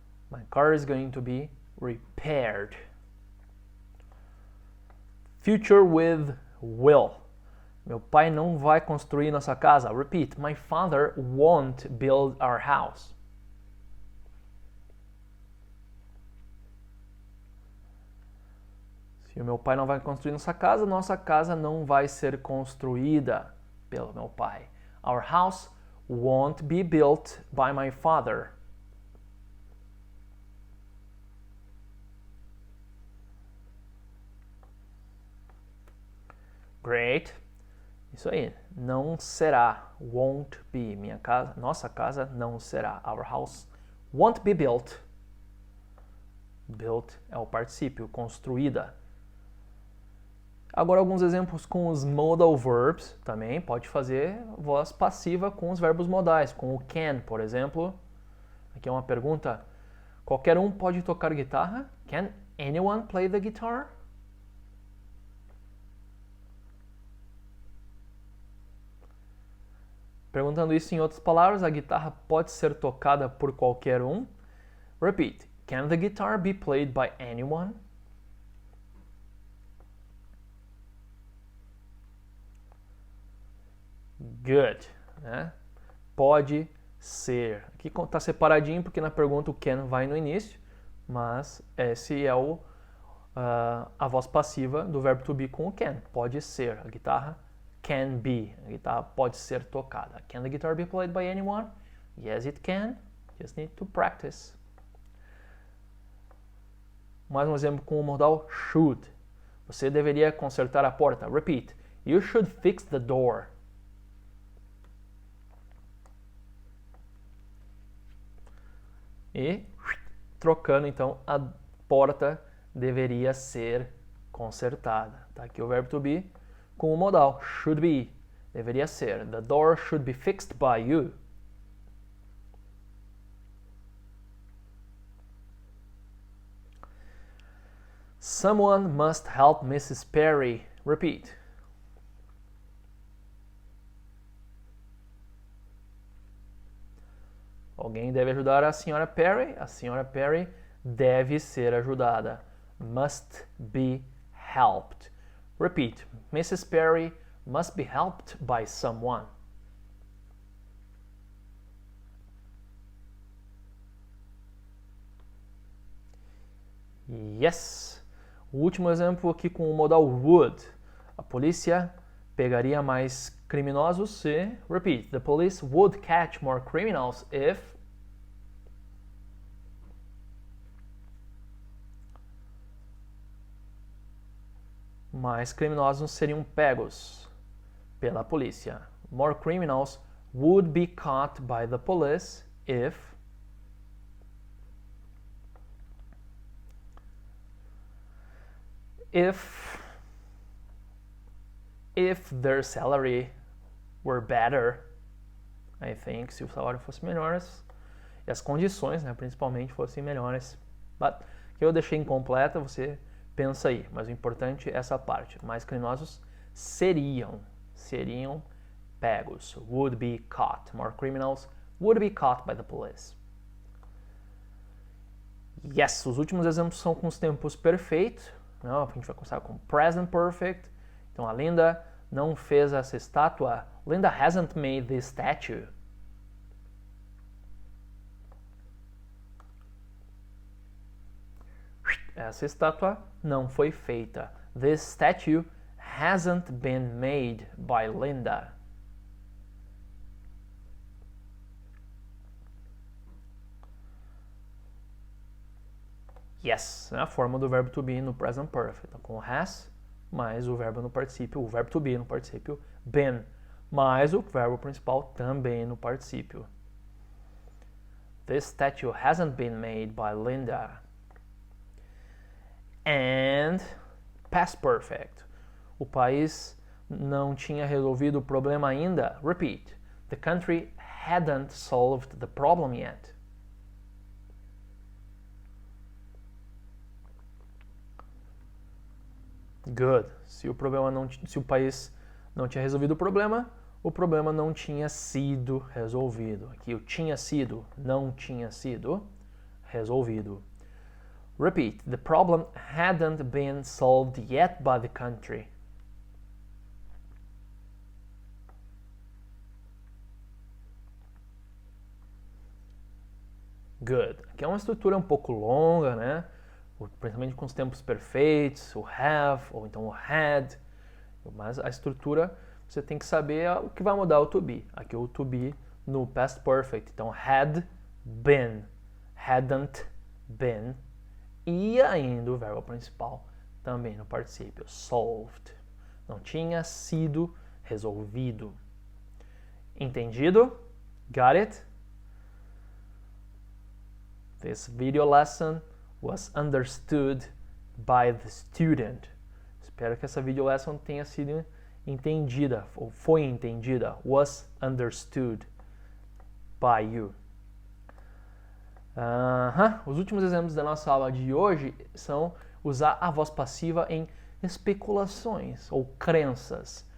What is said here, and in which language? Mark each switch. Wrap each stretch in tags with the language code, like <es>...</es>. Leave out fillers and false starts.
<en>My car is going to be repaired. Future with will.</en> <pt>Meu pai não vai construir nossa casa.</pt> <en>Repeat. My father won't build our house.</en> <pt>Se o meu pai não vai construir nossa casa não vai ser construída pelo meu pai.</pt> <en>Our house won't be built by my father. Great.</en> <pt>Isso aí. Não será.</pt> <en>Won't be.</en> <pt>Nossa casa não será.</pt> <en>Our house won't be built.</en> <pt>Built é o particípio, construída. Agora alguns exemplos com os modal verbs também. Pode fazer voz passiva com os verbos modais, com o can, por exemplo. Aqui é uma pergunta. Qualquer um pode tocar guitarra?</pt> <en>Can anyone play the guitar?</en> <pt>Perguntando isso em outras palavras, a guitarra pode ser tocada por qualquer um?</pt> <en>Repeat. Can the guitar be played by anyone? Good.</en> <pt>Né? Pode ser. Aqui está separadinho porque na pergunta o can vai no início, mas esse é a voz passiva do verbo to be com o can. Pode ser. A guitarra</pt> <en>can be.</en> <pt>A guitarra pode ser tocada.</pt> <en>Can the guitar be played by anyone? Yes, it can. Just need to practice.</en> <pt>Mais um exemplo com o modal should. Você deveria consertar a porta.</pt> <en>Repeat. You should fix the door.</en> <pt>E trocando, então, a porta deveria ser consertada. Tá aqui o verbo to be com o modal should be. Deveria ser.</pt> <en>The door should be fixed by you. Someone must help Mrs. Perry. Repeat.</en> <pt>Alguém deve ajudar a Sra. Perry. A Sra. Perry deve ser ajudada.</pt> <en>Must be helped. Repeat. Mrs. Perry must be helped by someone. Yes.</en> <pt>O último exemplo aqui com o modal would. A polícia pegaria mais criminosos se...</pt> <en>Repeat. The police would catch more criminals if...</en> <pt>Mais criminosos seriam pegos pela polícia.</pt> <en>More criminals would be caught by the police if... If their salary were better, I think,</en> <pt>se o salário fosse melhor e as condições, né, principalmente, fossem melhores. But, que eu deixei incompleta, você pensa aí, mas o importante é essa parte. Mais criminosos seriam pegos,</pt> <en>would be caught. More criminals would be caught by the police.</en> <pt>Yes, os últimos exemplos são com os tempos perfeitos. Não, a gente vai começar com present perfect. Então a Linda não fez essa estátua.</pt> <en>Linda hasn't made this statue.</en> <pt>Essa estátua não foi feita.</pt> <en>This statue hasn't been made by Linda.</en> <pt>Yes, é a forma do verbo to be no present perfect. Então, com has, mais o verbo no particípio, o verbo to be no particípio been, mais o verbo principal também no particípio.</pt> <en>This statue hasn't been made by Linda. And past perfect.</en> <pt>O país não tinha resolvido o problema ainda.</pt> <en>Repeat. The country hadn't solved the problem yet. Good.</en> <pt>Se o país não tinha resolvido o problema não tinha sido resolvido. Aqui o tinha sido, não tinha sido resolvido.</pt> <en>Repeat. The problem hadn't been solved yet by the country. Good.</en> <pt>Aqui é uma estrutura um pouco longa, né? Principalmente com os tempos perfeitos, o have, ou então o had. Mas a estrutura, você tem que saber o que vai mudar o to be. Aqui o to be no past perfect. Então, had been, hadn't been. E ainda o verbo principal também no particípio, solved. Não tinha sido resolvido. Entendido?</pt> <en>Got it? This video lesson was understood by the student.</en> <pt>Espero que essa video lesson tenha sido entendida, ou foi entendida.</pt> <en>Was understood by you.</en> <pt>Os últimos exemplos da nossa aula de hoje são usar a voz passiva em especulações ou crenças.</pt>